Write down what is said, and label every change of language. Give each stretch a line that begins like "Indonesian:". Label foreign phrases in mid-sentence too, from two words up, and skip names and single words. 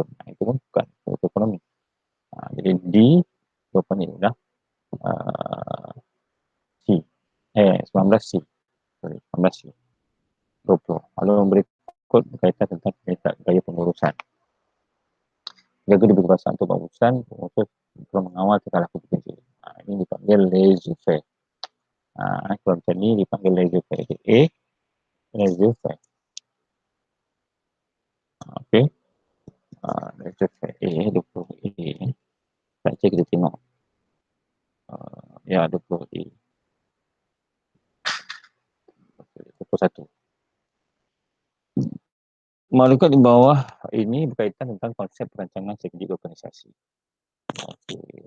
Malay: Itu pun bukan untuk ekonomi. Jadi D, jawapannya adalah C. 19 C. Sorry, 19 C. 20. Kalau berikut berkaitan tentang gaya pengurusan. Jaga diberi kekuasaan untuk pengurusan, pengurusan perlu mengawal tingkah laku bekerja. Ini dipanggil laissez-faire. Kalau macam ni dipanggil laissez-faire. A, laissez-faire. Okey. Laissez-faire A, 20 A. Baca kita tengok. Ya, 20 A. 21. Maklumat di bawah ini berkaitan tentang konsep perancangan strategik organisasi. Okay.